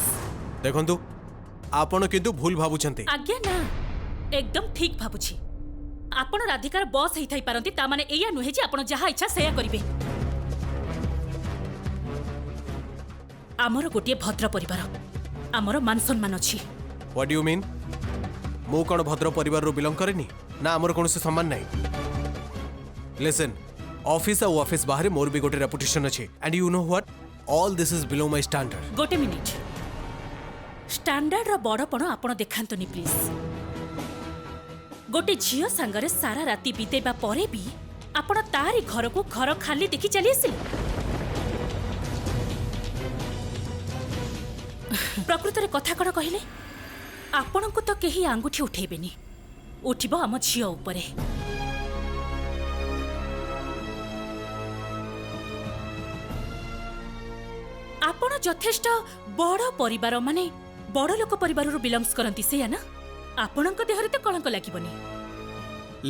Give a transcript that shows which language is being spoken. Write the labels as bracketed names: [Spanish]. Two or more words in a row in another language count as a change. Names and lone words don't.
[Odia] ଦେଖନ୍ତୁ ଆପଣ କିନ୍ତୁ ଭୁଲ ଭାବୁଛନ୍ତି ଆଜ୍ଞା ନା ଏକଦମ ଠିକ ଭାବୁଛି ଆପଣ ରାଧିକାର ବସ ହେଇ ଥାଇ ପାରନ୍ତି ତା ମାନେ ଏୟା ନୁହେଁ ଯେ ଆପଣ ଯାହା ଇଚ୍ଛା ସେୟା କରିବେ ଆମର ଗୋଟେ ଭଦ୍ର ପରିବାର ଆମର ମାନ ସମ୍ମାନ ଅଛି [English] what do you mean [Odia] ମୋ କଣ ଭଦ୍ର ପରିବାର ର ବିଲଙ୍ଗ କରେନି ନା ଆମର କଣ ସେ ସମ୍ମାନ ନାହିଁ [English] listen office [Odia] ଆ ଅଫିସ ବାହାର ମୋର ଭି ଗୋଟେ ରେପୁଟେସନ ଅଛି [English] and you know what all this is below my standard [Odia] ଗୋଟେ ମିନିଟ ଷ୍ଟାଣ୍ଡାର୍ଡ ର ବଡ଼ପଣ ଆପଣ ଦେଖାନ୍ତୁନି ପ୍ଲିଜ ଗୋଟେ ଝିଅ ସଙ୍ଗରେ ସାରା ରାତି ବିତେଇବା ପରେ ଭି ଆପଣ ତାରି ଘର କୁ ଘର ଖାଲି ଦେଖି ଚାଲି ଆସିଲେ ପ୍ରକୃତ ରେ କଥା କଣ କହିଲେ ଆପଣ କୁ ତ କେହି ଆଙ୍ଗୁଠି ଉଠେଇବେନି ଉଠିବ ଆମ ଝିଅ ଉପରେ ଆପଣ ଯଥେଷ୍ଟ ବଡ଼ ପରିବାର ମାନେ ବଡ଼ ଲୋକ ପରିବାର ରୁ ବିଲଙ୍ଗସ କରନ୍ତି ସେ ନା ଆପଣଙ୍କ ଦେହରେ ତ କଳଙ୍କ ଲାଗିବନି